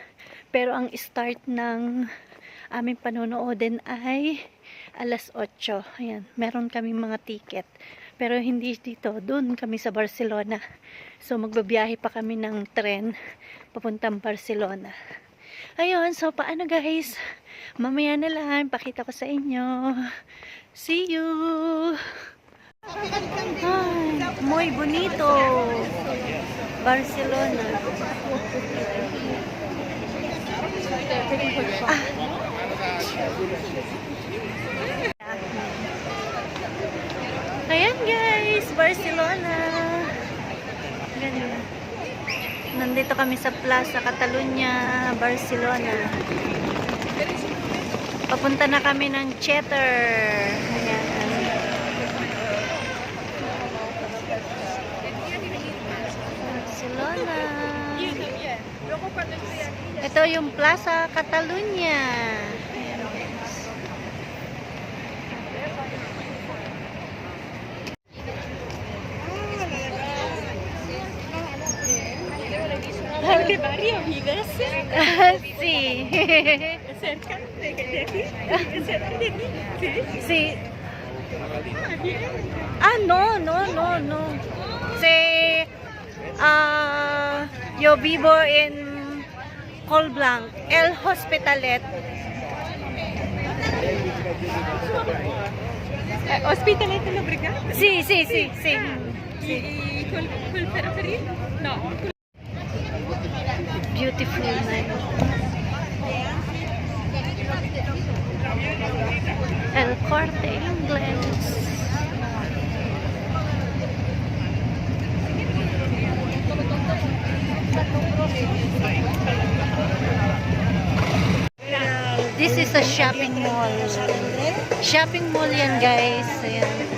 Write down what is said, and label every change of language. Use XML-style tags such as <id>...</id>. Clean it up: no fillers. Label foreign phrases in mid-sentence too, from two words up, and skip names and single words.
<tl>Pero ang start ng aming panonoodin ay alas 8. Ayan, meron kami mga ticket. Pero hindi dito, doon kami sa Barcelona. So magbabiyahe pa kami ng tren papuntang Barcelona. Ayun, so paano guys? Mamaya na lang, pakita ko sa inyo.</tl> <en>See you!</en> <es>Ay, muy bonito! Barcelona.</es> <tl>Ayan guys, Barcelona. Ganyan. Nandito kami sa Plaza Catalunya, Barcelona. Papunta na kami ng theater. Ayan. Barcelona. Ito yung Plaza Catalunya. Ayan guys.</tl> <es>¿Qué barrio vives? Sí. ¿Cerca de aquí? ¿Cerca de aquí? Sí. Sí. Ah, bien. No. Yo vivo en Colblanc, El Hospitalet. ¿Hospitalet de Llobregat? Sí. ¿Y cuál ferrocarril? No.</es> <en>Beautiful night. El Corte Inglés. This is a shopping mall. Shopping mall</en> <tl>yan guys. Ayan.</tl>